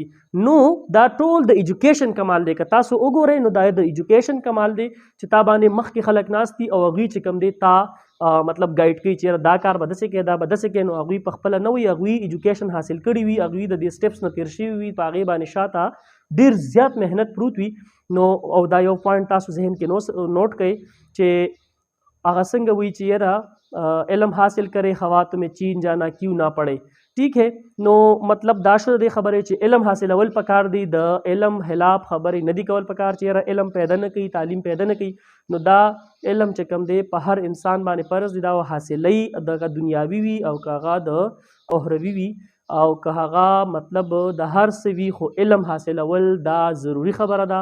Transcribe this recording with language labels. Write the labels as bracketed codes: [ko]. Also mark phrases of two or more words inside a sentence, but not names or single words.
[ps] نو دا ټول د ایجوکیشن کمال دی. که تاسو وګورئ نو دا د ایجوکیشن کمال دی چې تا باندې مخکې خلک ناست دي او هغوی چې کوم دی تا مطلب ګایډ کوي چې یاره دا کار به داسې کوې، دا به داسې کوې. نو هغوی په خپله نه وي، هغوی ایجوکیشن حاصل کړي وي، هغوی د دې سټیپس نه تېر شوي وي، په هغې باندې شاته ډېر زیات محنت پروت وي. نو او دا یو پوینټ تاسو ذهن کې نوٹ کړئ چې هغه څنګه وایي چې یاره [ur] علم حاصل کرے خوا تمہیں چین جانا کیوں نہ پڑے. ٹھیک ہے، [ps] نو مطلب دا شو د خبرې چې علم حاصلول پکار دی، د علم خلاف خبرې نه دي کول پکار چې یاره علم پیدا نه کوي، تعلیم پیدا نه کوي. نو دا علم چې کوم دی په هر انسان باندې فرض دی دا حاصلوي، دغه دنیاوي وي او که هغه د اخروي وي او که هغه مطلب د هر څه وي، خو علم حاصلول دا ضروري خبره ده.